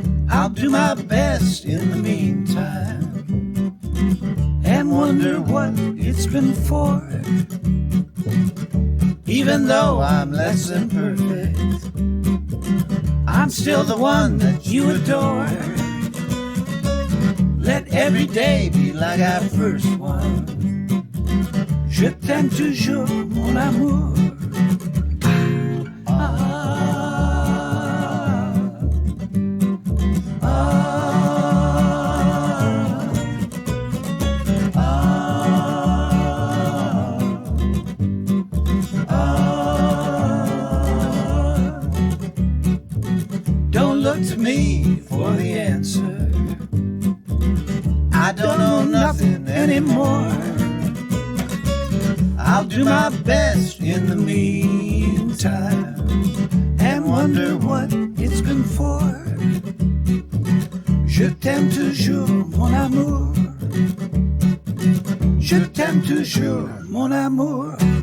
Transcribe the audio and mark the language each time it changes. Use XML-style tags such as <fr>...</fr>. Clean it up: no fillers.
<en>I'll do my best in the meantime and wonder what it's been for. Even though I'm less than perfect, I'm still the one that you adore. Let every day be like our first one.</en> <fr>Je t'aime toujours, mon amour.</fr> <en>Don't look to me for the answer. I don't know nothing anymore. I'll do my best in the meantime and wonder what it's been for.</en> <fr>Je t'aime toujours, mon amour. Je t'aime toujours, mon amour.</fr>